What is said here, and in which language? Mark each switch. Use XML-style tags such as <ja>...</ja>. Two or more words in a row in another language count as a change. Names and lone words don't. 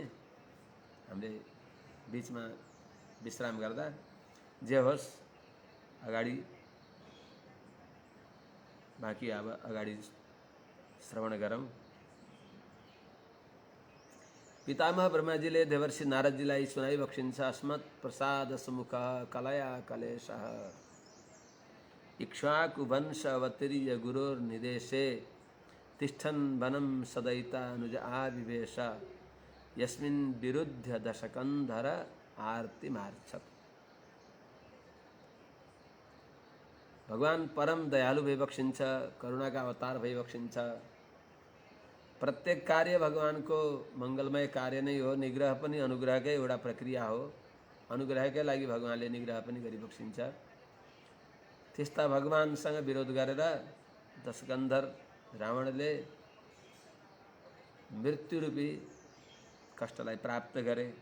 <ne>हामीले बिचमा विश्राम गर्दा जे होस् अगाडि बाँकी अब अगाडि श्रवण गरौँ। पितामह ब्रह्माजीले देवर्षि नारदजीलाई सुनाइबक्सिन्छ।</ne> <sa>अस्मत् प्रसाद सुमुख कलया कलेशः इक्ष्वाकु वंश अवतीर्य गुरोर्निदेशे तिष्ठन् वनं सदयिता अनुज आविवेश यस्मिन् विरुद्ध दशकन्धर आर्तिमार्छत्।</sa> <ne>भगवान परम दयालु भइबक्सिन्छ, करुणाका अवतार भइबक्सिन्छ। प्रत्येक कार्य भगवानको मङ्गलमय कार्य नै हो। निग्रह पनि अनुग्रहकै एउटा प्रक्रिया हो। अनुग्रहकै लागि भगवानले निग्रह पनि गरिबक्सिन्छ। त्यस्ता भगवानसँग विरोध गरेर दशकन्धर रावणले मृत्युरूपी कष्टलाई प्राप्त गरे।</ne>